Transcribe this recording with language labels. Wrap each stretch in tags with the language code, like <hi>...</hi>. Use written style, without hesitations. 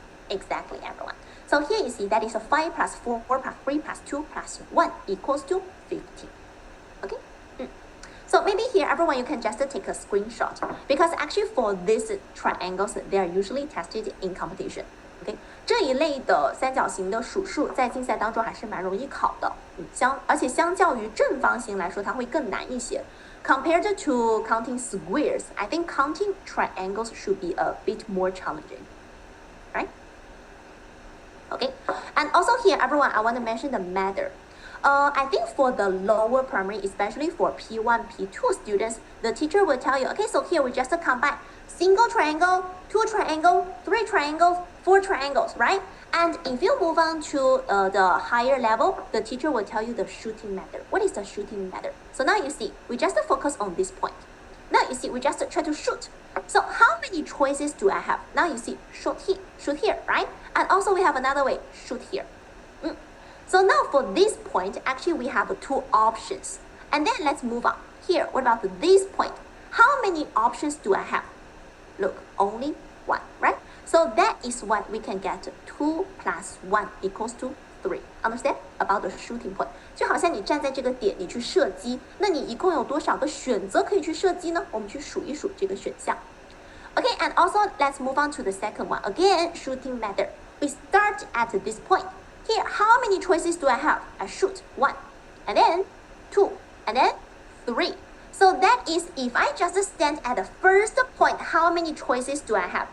<en>Exactly, everyone. So here you see that is a 5 plus 4 plus 3 plus 2 plus 1 equals to 15. Okay? So maybe here, everyone, you can just take a screenshot because actually for these triangles, they are usually tested in competition.</en> <zh>OK， 这一类的三角形的数数在竞赛当中还是蛮容易考的，而且相较于正方形来说，它会更难一些。</zh> <en>Compared to counting squares, I think counting triangles should be a bit more challenging, right? Okay, and also here, everyone, I want to mention the method. I think for the lower primary, especially for P1, P2 students, the teacher will tell you, okay, so here we just combine single triangle, 2 triangle, 3 triangles, 4 triangles, right? And if you move on to the higher level, the teacher will tell you the shooting method. What is the shooting method? So now you see, we just focus on this point. Now you see, we just try to shoot. So how many choices do I have? Now you see, shoot here, right? And also we have another way, shoot here. So now for this point, actually we have 2 options. And then let's move on. Here, what about this point? How many options do I have? Look, only 1, right? So that is what we can get 2 plus 1 equals to 3. Understand? About the shooting point.</en> <zh>就好像你站在这个点，你去射击，那你一共有多少个选择可以去射击呢？我们去数一数这个选项。</zh> <en>Okay, and also let's move on to the second one. Again, shooting method. We start at this point. Here, how many choices do I have? I shoot 1, and then 2, and then 3. So that is if I just stand at the first point, how many choices do I have?</en>